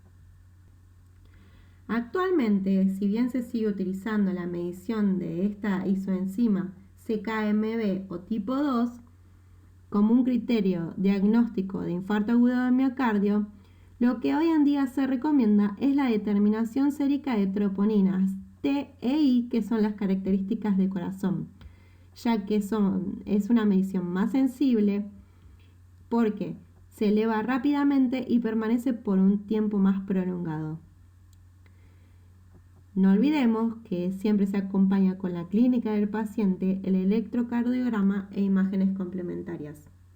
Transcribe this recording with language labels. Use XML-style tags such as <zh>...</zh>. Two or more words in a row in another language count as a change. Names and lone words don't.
<es>Actualmente, si bien se sigue utilizando la medición de esta isoenzima CKMB o tipo 2 como un criterio diagnóstico de infarto agudo de miocardio, lo que hoy en día se recomienda es la determinación sérica de troponinas T e I, que son las características del corazón, ya que es una medición más sensible porque se eleva rápidamente y permanece por un tiempo más prolongado. No olvidemos que siempre se acompaña con la clínica del paciente, el electrocardiograma e imágenes complementarias.</es>